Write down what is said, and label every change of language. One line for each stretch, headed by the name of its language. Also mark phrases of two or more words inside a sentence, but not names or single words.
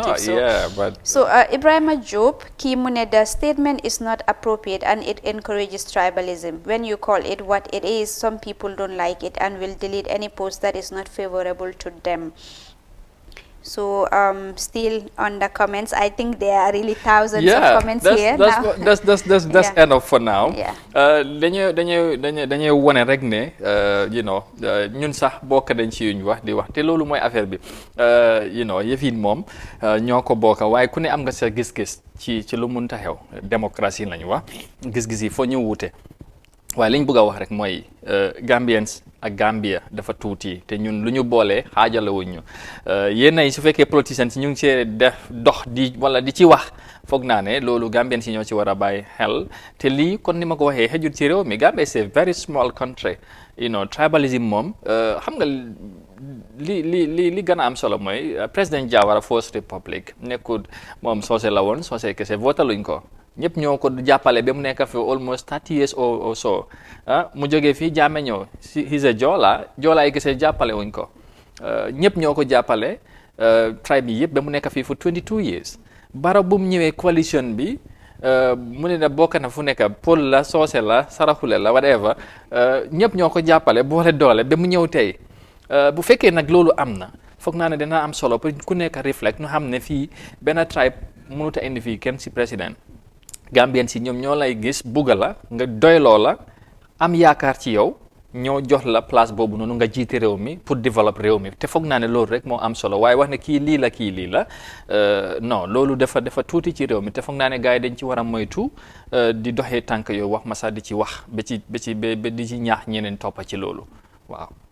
English: So Ibrahim Job, Kimune, the statement is not appropriate and it encourages tribalism. When you call it what it is, some people don't like it and will delete any post that is not favorable to them. So still on the comments, I think there are really thousands of comments here now. That's enough for now. Yeah.
Wolof: dañuy wone rek ne
English: you know
Wolof: ñun sax bokk dañ ci yuñ wax di wax te loolu mooy affaire bi
English: you know
Wolof: yëfin moom ñoo ko bokk waaye ku ne am nga sa gis-gis ci lu mun ta xew démocratie lañu wax gis-gis yi foo ñu wuute waaye liñ bëgg a wax rek mooy Gambians ak Gambia dafa tuuti te ñun lu ñu boolee xaajale wuñ ñu yéen ay su fekkee politicians ñu ngi see def dox di wala di ci wax foog naa ne loolu Gambians yi ñoo ci war a bàyyi xel te lii kon ni ma ko waxee xejut ci réew mi Gambia c'est
English: a very small country you know
Wolof: tribalism moom xam nga li gën a am solo mooy président Jawara First Republic nekkul moom soose la woon soose kese votaluñ ko ñëpp ñoo ko jàppale ba mu nekk fi
English: almost 30 years or so
Wolof: mu jógee fii Jammeh ñëw
English: he's a Joola
Wolof: yi kese jàppale wuñ ko ñëpp ñoo ko jàppale tribe yi yëpp ba mu nekk fii
English: for 22 years
Wolof: Barrow bu mu ñëwee coalition bi mu ne na bokk na fu nekk Pël la soose la saraxule la whatever ñëpp ñoo ko jàppale boole doole ba mu ñëw tey bu fekkee nag loolu am na foog naa ne dina am solo pour ku nekk reflect ñu xam ne fii benn tribe mënut a indi fii kenn si
French: président Gambien
Wolof: si ñoom ñoo lay gis bugga la nga doyloo la am yaakaar ci yow ñoo jox la place boobu noonu nga jiite réew mi
French: pour développer
Wolof: réew mi te foog naa ne loolu rek moo am solo waaye wax ne kii lii la non loolu dafa tuuti ci réew mi te foog naa ne gars yi dañ ci war a moytu di doxee tànk yow wax ma sax di ci wax ba di ci ñaax ñeneen toppa ci loolu waaw